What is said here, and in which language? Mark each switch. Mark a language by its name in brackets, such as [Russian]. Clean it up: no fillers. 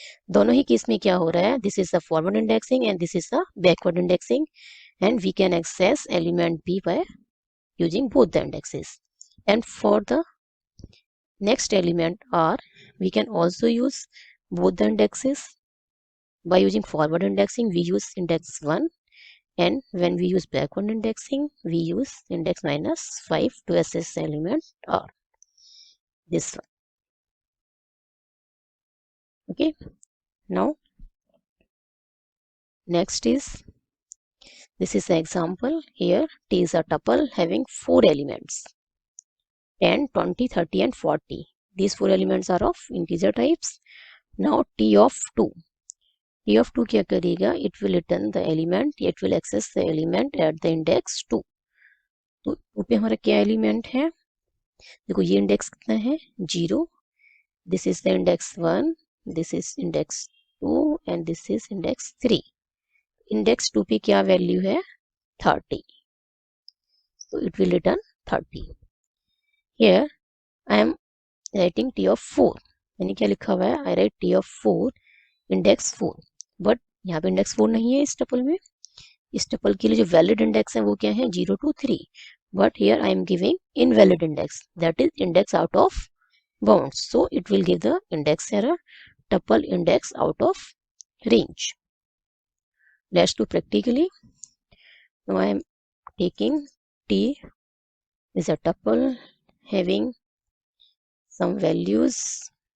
[Hindi] दोनों ही केस में क्या हो रहा है, [English] This is the forward indexing and this is the backward indexing, and we can access element B by using both the indexes. And for the next element R, we can also use both the indexes. By using forward indexing, we use index 1, and when we use backward indexing, we use index -5 to access element R, this one. Okay, now next is, this is the example. Here T is a tuple having 4 elements, 10, 20, 30 and 40. These 4 elements are of integer types. Now T of 2. [Hindi] T of 2 क्या करेगा? [English] It will return the element, it will access the element at the index 2. [Hindi] तो 2 पे हमारा क्या element है? देखो ये index कितना है? 0. [English] This is the index 1, this is index 2 and this is index 3. [Hindi] Index 2 पे क्या वैल्यू है? [English] 30. So it will return 30. Here I am writing T of 4. [Hindi] यानी क्या लिखा हुआ है? [English] I write T of 4 index 4. [Hindi] But यहाँ पे इंडेक्स 4 नहीं है इस टपल में. इस टपल के लिए जो वैलिड इंडेक्स है वो क्या है? [English] 0 to 3. But here I am giving invalid index, that is index out of bounds. So it will give the index error, tuple index out of range. Let's do practically. Now I am taking T is a tuple having some values.